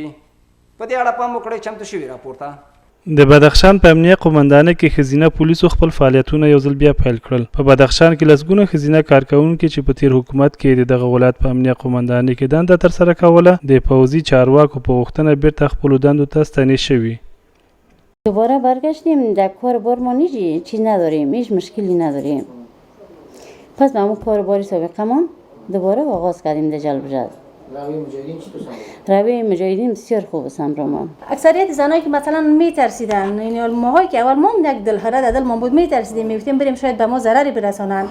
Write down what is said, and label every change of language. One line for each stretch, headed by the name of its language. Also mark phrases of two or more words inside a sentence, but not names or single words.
Pashto: په دې اړه پام وکړئ چمتو شوي راپورته. د بدخشان په امنیه قومندانۍ کې ښځینه پولیسو خپل فعالیتونه یو ځل بیا پیل کړل. په بدخشان کې لسګونه ښځینه کارکوونکي چې په تیر حکومت کې د دغه ولایت په امنیه قومندانۍ کې دنده ترسره کوله د پوځي چارواکو په غوښتنه بیرته خپلو دندو ته ستنې شوي.
Persian: دوباره برگشتیم در کار بار ما چیز نداریم، هیچ مشکلی نداریم. پس با همون کار باری سابقمون دوباره آغاز کردیم در جلب جذب. روی مجاهدین بسیار خوب است همراهمان. اکثریت زنایی که مثلا میترسیدن، یعنی ماهایی که اول ما هم یک دلهره در دل ما بود، میترسیدیم میگفتیم بریم شاید به ما ضرری برسانن.